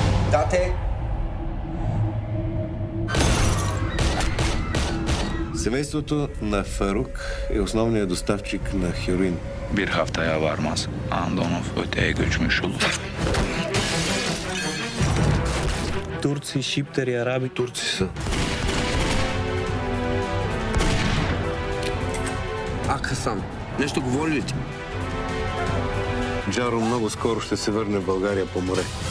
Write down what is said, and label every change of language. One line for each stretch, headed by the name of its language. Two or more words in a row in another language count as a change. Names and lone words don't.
Bulgarian: Дате! Семейството на Фарук е основният доставчик на heroin.
Turkish: Bir haftaya varmaz. Andonov öteye göçmüş olur.
Bulgarian: Турци, шиптери, араби. Турци са. Хасан, нещо говори ли ти? Джаро много скоро ще се върне в България по море.